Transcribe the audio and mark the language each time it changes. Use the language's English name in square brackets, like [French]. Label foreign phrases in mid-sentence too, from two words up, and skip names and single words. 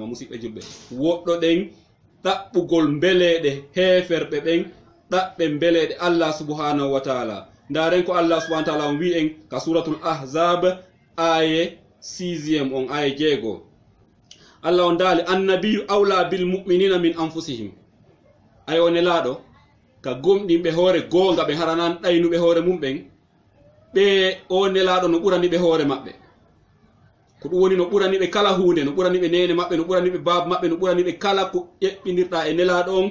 [Fula] musidɓe julɓe, woɗɗo ɗen ɗaɓɓugol mbeleɗe heferɓe ɓen, ɗaɓɓe mbeleɗe Allah [Arabic] سبحانه وتعالى. [Fula] ndaren ko Allah [Arabic] سبحانه وتعالى [Fula] on wi en ka [Arabic] سورة الأحزاب [Fula] aye 6e on aye 6. Allah on daali [Arabic] النبي أولى بالمؤمنين من أنفسهم. [Fula] ay on elaɗo ka gomɗinɓe hoore goonga ɓe haranan ɗaynuɓe hoore mum ɓen, ɓe o nelaɗo no ɓurani ɓe hoore maɓɓe. ko ɗum woni no ɓurani ɓe kala hunde, no ɓurani ɓe nene maɓɓe, no ɓurani ɓe baaba maɓɓe, no ɓurani ɓe kala ko ƴeɓɓinirɗa e nelaɗo on.